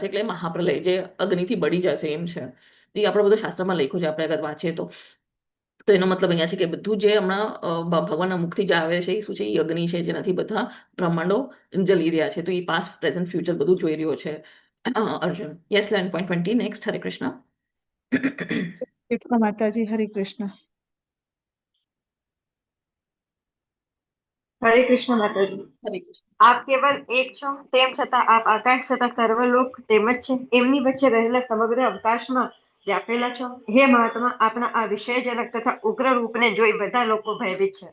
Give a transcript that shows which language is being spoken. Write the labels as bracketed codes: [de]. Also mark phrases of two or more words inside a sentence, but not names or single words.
[gu] એટલે મહાપ્રલય જે અગ્નિથી બળી જશે એમ છે. એ આપણો બધો શાસ્ત્રમાં લખ્યું છે, આપણે અગર વાંચીએ તો એનો મતલબ અહીંયા છે કે બધું જે હમણાં ભગવાનના મુખથી જે આવે છે એ શું છે, એ અગ્નિ છે, જેનાથી બધા બ્રહ્માંડો જલી રહ્યા છે. તો એ [en] past, present, future [gu] બધું જોઈ રહ્યો છે અર્જુન. [en] yes, 11.20 next. [gu] હરે કૃષ્ણ. [hi] कृष्ण माता जी, हरे कृष्ण। [gu] હરે કૃષ્ણ માતાજી. હરે કૃષ્ણ. આપ કેવલ એક છો, તેમ છતાં આપ આકાશ તથા સર્વલોક તેમ જ છે. એમની વચ્ચે રહેલા સમગ્ર અવકાશમાં વ્યાપેલા છો. હે મહાત્મા, આપણા આ વિષયજનક તથા ઉગ્ર રૂપને જોઈ બધા લોકો ભયભીત છે.